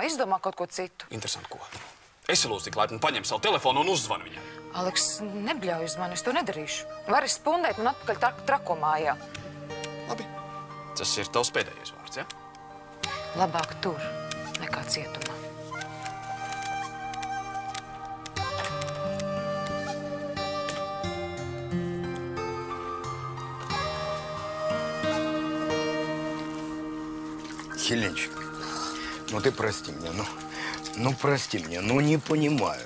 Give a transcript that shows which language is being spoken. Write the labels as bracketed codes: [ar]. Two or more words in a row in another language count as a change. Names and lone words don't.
[lv] Izdomā kaut ko citu. Interesanti, ko? Es lūdzu tik laipni paņem savu telefonu un uzzvani viņai. Aleks, nebļauj uz mani, es to nedarīšu. Vari spundēt man atpakaļ trakomājā. Labi. Tas ir tavs pēdējais vārds, ja? Labāk tur, nekā cietumā. [ru] Хеленчик, ну ты прости меня, ну прости меня, ну не понимаю.